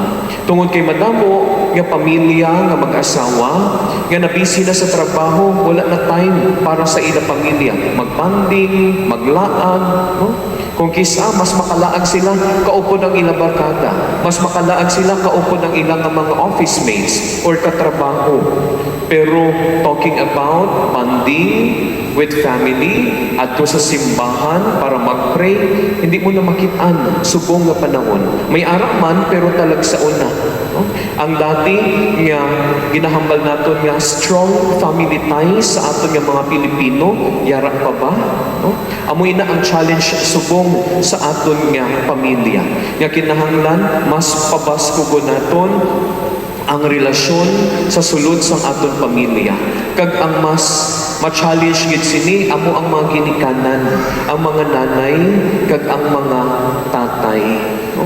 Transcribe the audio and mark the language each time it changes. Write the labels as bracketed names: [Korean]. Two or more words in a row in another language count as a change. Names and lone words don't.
[Hiligaynon] Tungod kay madamo nga pamilya nga mag-asawa nga nabisi na sa trabaho, wala na time para sa ila pamilya, magbanding, maglaag, no? Kung kisa, mas makalaag sila kaupod ang ilang barkada. Mas makalaag sila kaupod ang ilang mga [English] office mates [Hiligaynon] or katrabaho. Pero [English] talking about bonding with family [Hiligaynon] at sa simbahan para mag-pray, hindi mo na makitaan subong nga panahon. May araw man pero talag sa una. No? Ang dati nga ginahambal naton nga [English] strong family ties [Hiligaynon] sa aton nga mga Pilipino, yara pa ba? No? Amoy na ang challenge subong sa aton nga pamilya. Nga kinahanglan mas pabaskugo naton ang relasyon sa sulod sang aton pamilya. Kag ang mas ma-challenge gid sini amo ang mga ginikanan, ang mga nanay kag ang mga tatay, no?